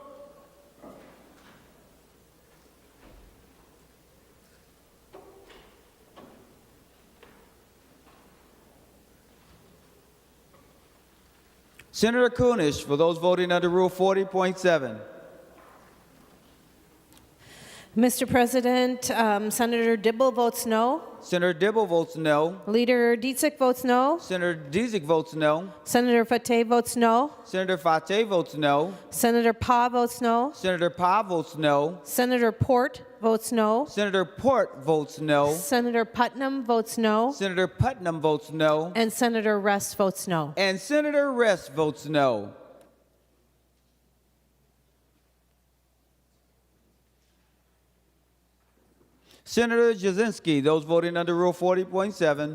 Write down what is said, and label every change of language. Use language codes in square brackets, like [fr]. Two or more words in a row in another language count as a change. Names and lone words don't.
[en] Senator Kunish, for those voting under Rule 40.7. Mr. President, Senator Dibble votes no. Senator Dibble votes no. Leader Dietzig votes no. Senator Dietzig votes no. Senator Fateh votes no. Senator Fateh votes no. Senator Pa votes no. Senator Pa votes no. Senator Port votes no. Senator Port votes no. Senator Putnam votes no. Senator Putnam votes no. And Senator Rest votes no. And Senator Rest votes no. Senator Jasinski, those voting under Rule 40.7.